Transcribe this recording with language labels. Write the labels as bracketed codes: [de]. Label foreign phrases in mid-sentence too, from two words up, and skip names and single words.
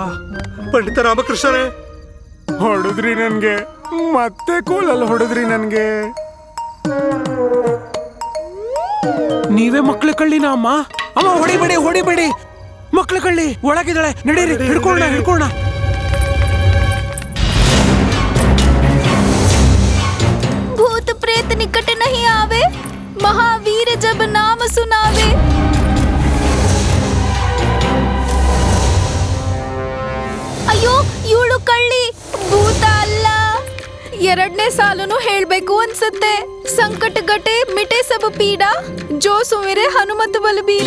[kn] ಪಂಡಿತ ರಾಮಕೃಷ್ಣರೇ, ಹೊಡೆದ್ರಿ ನನ್ಗೆ, ಮತ್ತೆ ಕೋಲಲ್ಲಿ ಹೊಡೆದ್ರಿ ನನ್ಗೆ. ನೀವೇ ಮಕ್ಳ ಕಳ್ಳಿನ ಅಮ್ಮ? ಅಮ್ಮ ಹೊಡಿಬೇಡಿ ಹೊಡಿಬೇಡಿ, ಮಕ್ಳ ಕಳ್ಳಿ ಒಳಗಿದ್ದಾಳೆ, ನಡೀರಿ ಹಿಡ್ಕೊಳ್ಳೋಣ. [hi] भूत प्रेत निकट नहीं आवे, महावीर जब नाम सुनावे. [kn] ಅಯ್ಯೋ ಇವಳು ಕಳ್ಳಿ, ಭೂತ ಅಲ್ಲ. ಎರಡನೇ ಸಾಲನು ಹೇಳ್ಬೇಕು ಅನ್ಸತ್ತೆ. [hi] संकट कटे मिटे सब पीरा, जो सुमिरे हनुमत बलबीरा.